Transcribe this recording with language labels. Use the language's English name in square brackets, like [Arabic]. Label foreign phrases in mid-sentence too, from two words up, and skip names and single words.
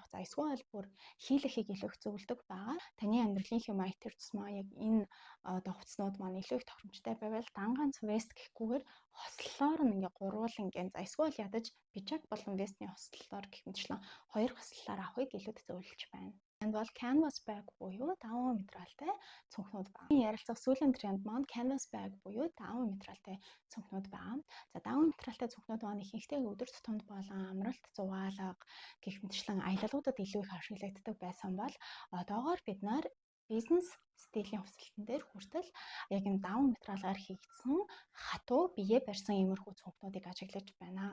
[Mongolian] За эсвэл бүр хийлэхийг илүү их зөвлөдөг байгаа. Таны амьдралын хэм маяг төр тусмаа яг энэ одоо хувцснууд маань илүү их тохиромжтой байвал дан ганц вест гэхгүйгээр хослолоор нь ингээ гурвал ингээ за эсвэл ядаж пижак болон вестний хослолоор гэх мэтчлэн 2 хослолоор авахыг илүүд зөвлөж байна. Энд бол [English] canvas bag [Mongolian] буюу 5 материалтай цүнхнүүд байна. Ярилцах сүүлийн тренд маань [English] canvas bag [Mongolian] буюу 5 материалтай цүнхнүүд байна. За 5 материалтай цүнхнүүд маань ихэнхдээ өдөр тутамд болон амралт, зугаалга гэх мэтчлэн аялалуудад илүү их ашиглагддаг байсан бол одоогоор бид нар бизнес стилийн хувцлалтан дээр хүртэл яг энэ 5 материалаар хийгдсэн хатуу бие барьсан иймэрхүү цүнхнүүдийг ажиглаж байна.